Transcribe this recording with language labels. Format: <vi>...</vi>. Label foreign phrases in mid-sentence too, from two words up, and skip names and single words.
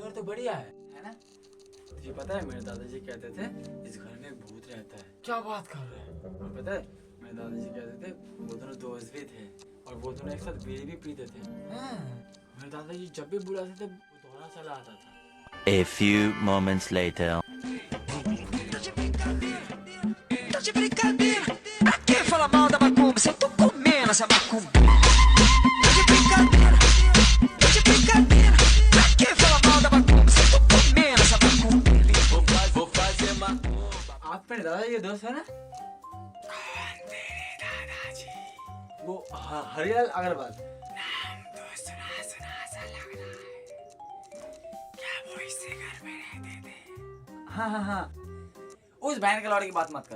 <hi>बढ़िया है ना? तुझे पता है मेरे दादाजी कहते थे इस घर में एक भूत रहता है। क्या बात कर रहे हैं? और पता है मेरे दादाजी कहते थे वो दोनों दोस्त भी थे और वो दोनों एक साथ बीड़ी भी पीते थे। मेरे दादाजी जब भी बुलाते थे वो दोहरा चला आता था।</hi> <en>A few moments later.</en> <pt>Tá de brincadeira. Pra que fala mal da macumba? Se eu tô comendo essa macumba. Tá de brincadeira. Tá de brincadeira. Pra que fala mal da macumba? Se eu tô comendo essa macumba. Vou fazer macumba.</pt> <hi>आप मेरे दादाजी के दोस्त है ना? मेरे दादाजी वो हरिलाल अग्रवाल। नाम तो सुना सुना सा लग रहा है। क्या वो इससे घर में रहते थे? हाँ उस बहन के लौड़े की बात मत कर।</hi>